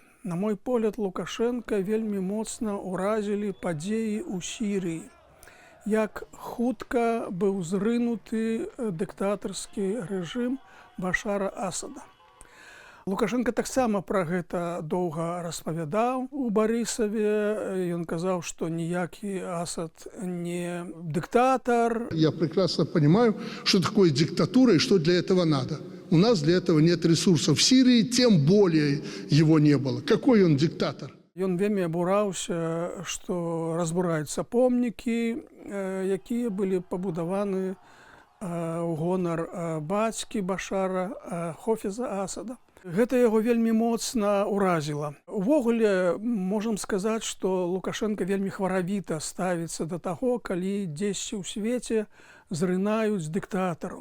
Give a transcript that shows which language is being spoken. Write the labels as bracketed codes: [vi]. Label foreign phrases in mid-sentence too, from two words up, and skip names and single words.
[be] На мой погляд, Лукашенко вельмі моцна ўразілі падзеі ў Сірыі. Як хутка быў зрынуты дыктатарскі рэжым Башара Асада. Лукашенко таксама пра гэта доўга распавядаў у Барысаве. Ён казаў, што ніякі Асад не диктатор. [ru] Я прекрасно понимаю, что такое диктатура и что для этого надо. У нас для этого нет ресурсов. В Сирии тем более его не было. Какой он диктатор? [be] Ён вельмі абураўся, што разбураюцца помнікі, якія былі пабудаваны ў гонар бацькі Башара Хафеза Асада. Гэта яго вельмі моцна ўразіла. Увогуле, можам сказаць, што Лукашенко вельмі хваравіта ставіцца да таго, калі дзесьці ў свеце зрынаюць дыктатараў.